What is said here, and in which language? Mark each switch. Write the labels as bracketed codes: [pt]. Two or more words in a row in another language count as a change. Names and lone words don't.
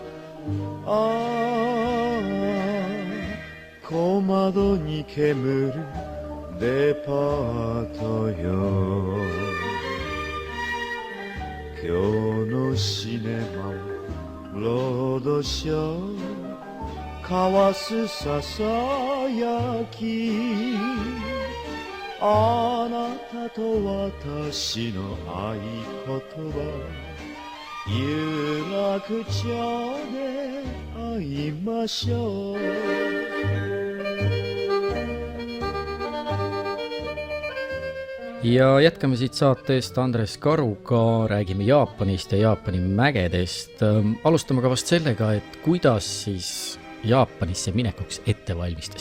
[ja] 小窓に煙るデパートよ今日のシネマロードショー交わすささやきあなたと私の合言葉有楽町で会いましょう [et] Ja jätkame siit saatest Andres Karuga, räägime Jaapanist ja Jaapani mägedest. Alustame ka vast sellega, et kuidas siis Jaapanisse minekuks ette valmistasid?